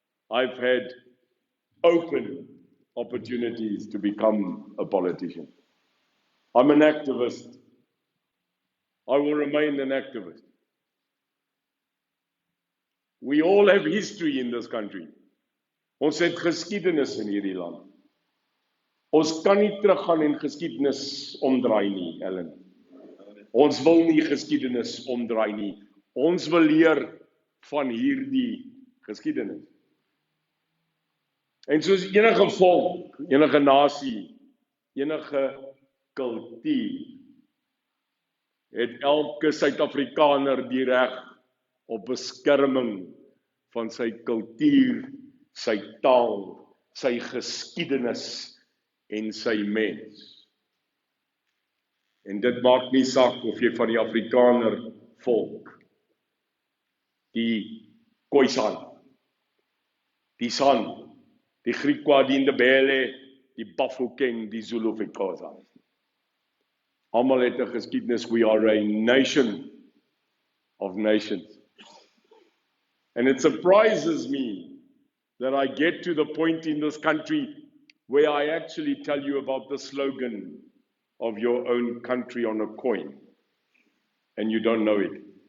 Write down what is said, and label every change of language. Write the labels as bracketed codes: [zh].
[en] I've had open opportunities to become a politician. I'm an activist. I will remain an activist. We all have history in this country. [af] Ons het geskiedenis in hierdie land. Ons kan nie teruggaan en geskiedenis omdraai nie, Ellen. Ons wil nie geskiedenis omdraai nie. Ons wil leer van hierdie geskiedenis. En soos enige volk, enige nasie, enige kultuur, het elke Suid-Afrikaner die reg op beskerming van sy kultuur, sy taal, sy geskiedenis en sy mens. En dit maak nie saak of jy van die Afrikaner volk, die Khoisan, die San, die Griekwa, die Ndebele, die Bafokeng, die Zulu of Xhosa. Almal het 'n geskiedenis. [en] We are a nation of nations. And it surprises me that I get to the point in this country where I actually tell you about the slogan of your own country on a coin, and you don't know it.